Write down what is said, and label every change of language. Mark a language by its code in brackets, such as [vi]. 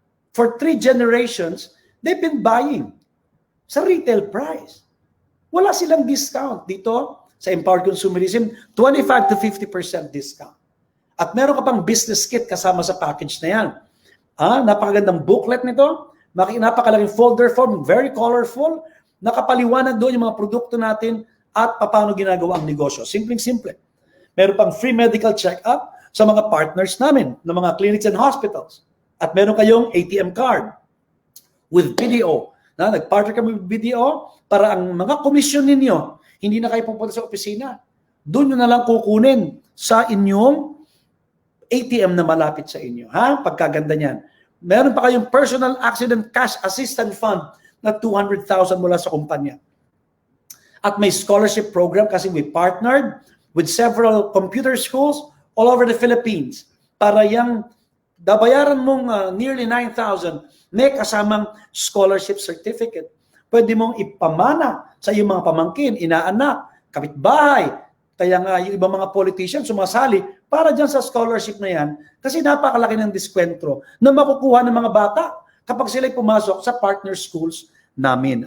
[en] For 3 generations, they've been buying sa retail price. [tl] Wala silang discount dito sa Empowered Consumerism, [en] 25 to 50% discount. [tl] At meron ka pang business kit kasama sa package na yan. Napakagandang booklet nito. [en] Napakalaking folder form, very colorful. [tl] Nakapaliwanag doon yung mga produkto natin at paano ginagawa ang negosyo. Simpleng-simple. Meron pang free medical check-up sa mga partners namin, ng mga [en] clinics and hospitals. [tl] At meron kayong ATM card with BDO. Nag-partner kami with BDO para ang mga komisyon ninyo, hindi na kayo pupunta sa opisina. Doon nyo na lang kukunin sa inyong ATM na malapit sa inyo. Pagkaganda niyan. Meron pa kayong personal accident cash assistance fund na 200,000 mula sa kumpanya. At may scholarship program kasi [en] we partnered with several computer schools all over the Philippines [tl] para yung dabayaran mong nearly 9,000 may kasamang scholarship certificate. Pwede mong ipamana sa iyong mga pamangkin, inaanak, kapitbahay. Kaya nga yung ibang mga politicians sumasali para dyan sa scholarship na yan kasi napakalaki ng diskwento na makukuha ng mga bata kapag sila'y pumasok sa partner schools namin.